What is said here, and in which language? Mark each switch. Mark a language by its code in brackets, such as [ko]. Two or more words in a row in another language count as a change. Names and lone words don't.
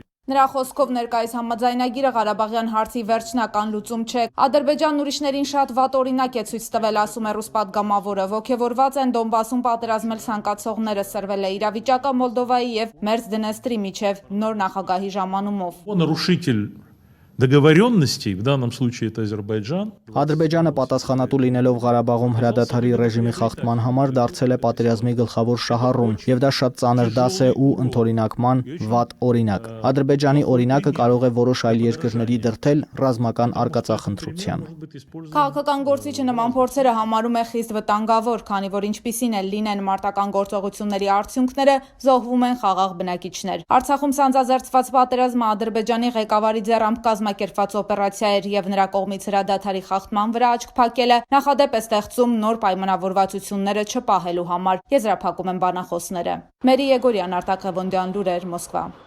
[hy] Նրա խոսքով ներկայիս համաձայնագիրը Ղարաբաղյան հարցի վերջնական լուծում չէ։ Ադրբեջանն ուրիշներին շատ վատ օրինակ է ցույց տվել, ասում է ռուս падգամավորը։ Ոգևորված են Դոնբասում պատերազմել ցանկացողները, սրվել է իրավիճակը Մոլդովայի եւ Մերձդնեստրի միջև նոր նախագահի ժամանումով։ [ru] нарушитель договоренностей, в данном случае это Азербайджан. [hy] Ադրբեջանը պատասխանատու լինելով Ղարաբաղում հրադադարի ռեժիմի խախտման համար դարձել է պատերազմի գլխավոր շահառուն, եւ դա շատ ծանր դաս է ու ընդօրինակման վատ օրինակ։ Ադրբեջանի օրինակը կարող է որոշ այլ երկրների դրդել ռազմական արկածախնդրության։ Քաղաքական գործիչը նման փորձերը համարում է խիստ վտանգավոր, քանի որ ինչպիսին էլ լինեն մարտական գործողությունների արդյունքները, զոհվում են խաղաղ բնակիչներ։ Արցախում սանձազերծված պատերազմը Ադրբեջանի ղեկավարի ձեռամբ կազմակերպված օպերացիա էր եւ նրա կողմից հրադադարի խախտման վրա աչք փակելը նախադեպ է ստեղծում նոր պայմանավորվածությունները չպահելու համար, եզրափակում են բանախոսները։ Մերի Եգորյան, Արտակ Ղևոնդյան, լուրեր, Մոսկվա։